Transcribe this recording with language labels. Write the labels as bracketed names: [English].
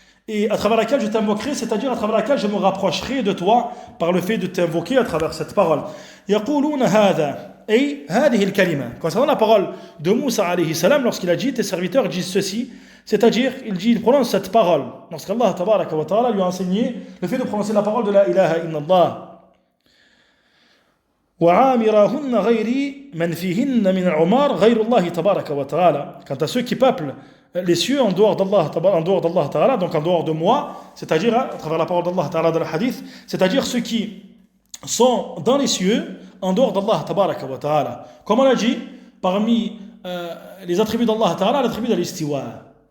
[French] Et à travers laquelle je t'invoquerai, c'est-à-dire à travers laquelle je me rapprocherai de toi par le fait de t'invoquer à travers cette parole. Concernant la parole de Moussa alayhi salam, lorsqu'il a dit tes serviteurs disent ceci, c'est-à-dire il prononce cette parole lorsqu'Allah tabaraka wa ta'ala lui a enseigné le fait de prononcer la parole de la ilaha illallah. [Arabic] وعامرهن غيري من فيهن من العمار غير الله تبارك وتعالى. [French] Quant à ceux qui peuplent les cieux en dehors d'Allah Ta'ala, donc en dehors de moi, c'est-à-dire à travers la parole d'Allah Ta'ala dans le hadith, c'est-à-dire ceux qui sont dans les cieux en dehors d'Allah Tabaraka wa Ta'ala. Comme on l'a dit, parmi les attributs d'Allah Ta'ala, l'attribut de l'istiwa.